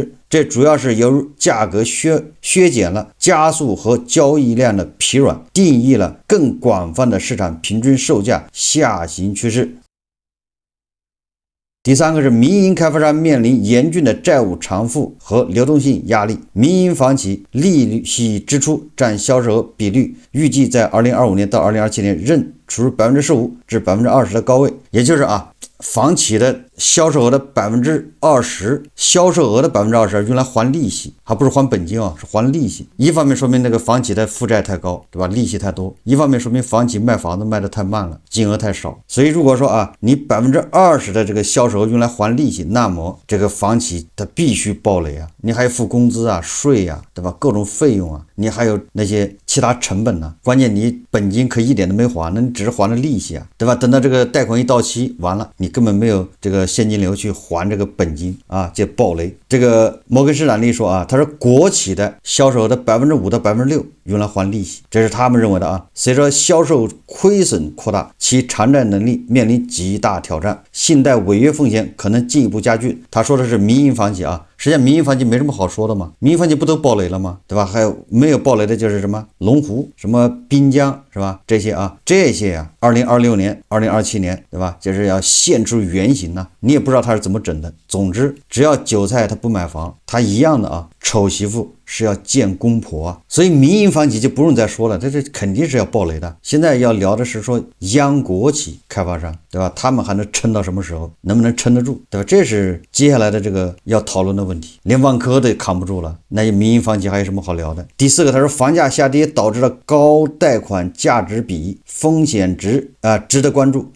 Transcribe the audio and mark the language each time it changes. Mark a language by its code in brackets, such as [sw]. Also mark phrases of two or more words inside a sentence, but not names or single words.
[zh] 這主要是由於價格削減了加速和交易量的疲軟，定義了更廣泛的市場平均售價下行趨勢。第三個是民營開發商面臨嚴峻的債務償付和流動性壓力，民營房企利息支出占銷售額比率預計在2025年到2027年仍處於15%至20%的高位。也就是房企的銷售額的20%，銷售額的20%用來還利息，還不是還本金啊，是還利息。一方面說明那個房企的負債太高，对吧？利息太多；一方面说明房企賣房子卖得太慢了，金額太少。所以如果说啊，你20%的这個銷售額用來還利息，那麼這個房企它必須暴雷啊！你還付工資啊、稅啊，對吧？各種費用啊，你還有那些其他成本呢、關鍵你本金可一點都沒還，那你只是還了利息啊，對吧？等到這個貸款一到期，完了你根本沒有這個現金流去還這個本金啊，就暴雷。這個摩根士丹利說啊，他說國企的銷售額的5%到6%用來還利息，這是他們認為的啊。隨着銷售虧損擴大，其償債能力面臨極大挑戰，信貸違約風險可能進一步加劇。他說的是民營房企啊。實際上民營房企沒什麼好說的嘛，民營房企不都暴雷了嗎？對吧？還有沒有暴雷的就是什麼龍湖、什麼濱江，是吧？這些啊，2026年、2027年，对吧？就是要现出原形呢、你也不知道他是怎麼整的。总之，只要韭菜他不買房，他一樣的啊，醜媳婦是要見公婆啊。所以民營房企就不用再說了，這肯定是要暴雷的。現在要聊的是說央國企開發商，對吧？他們還能撐到什麼時候？能不能撐得住？對吧？這是接下來的這個要討論的問題。連萬科都扛不住了，那民營房企還有什麼好聊的？第四個，他說房價下跌導致了高貸款價值比風險值值得關注。